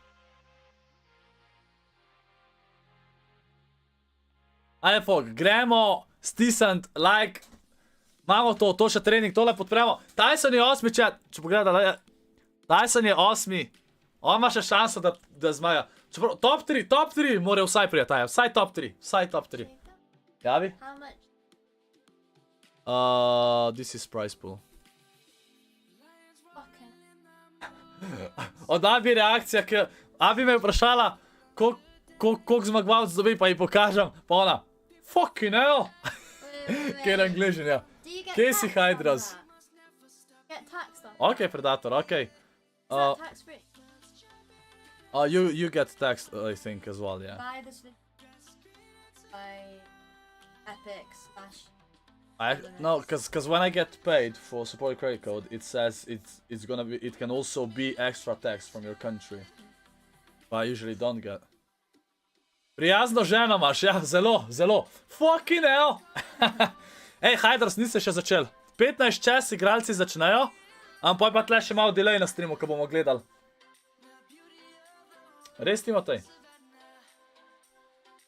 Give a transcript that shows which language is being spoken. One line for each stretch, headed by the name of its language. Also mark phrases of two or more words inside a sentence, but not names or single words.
Slovenian: Ajde, fok, gremo stisniti like. Imamo to še trening, tole podpremo. Tyson je 8, chat, če pogledate, Tyson je 8. On ima še šanso, da zmaga. Top 3 mora vsaj prijeti, vsaj top 3. Javi?
English: This is price pool.
Slovenian: Od Abi reakcija, Abi me je vprašala, koliko zmagovalcev dobi, pa ji pokažem, pa ona,
English: fucking hell.
Slovenian: Kjer Angližen, ja. Kje si Hydras? Ok, Predator, ok.
English: You get taxed, I think, as well, yeah. Buy this by Epic / No, because when I get paid for support credit code, it says it's gonna be, it can also be extra tax from your country. But I usually don't get.
Slovenian: Prijazno ženo imaš, ja, zelo.
English: Fucking hell!
Slovenian: Ej, Hydras, niste še začel. 15 čas igralci začnejo, ampak pa tle še malo delay na streamu, ko bomo gledali. Res, Timotej?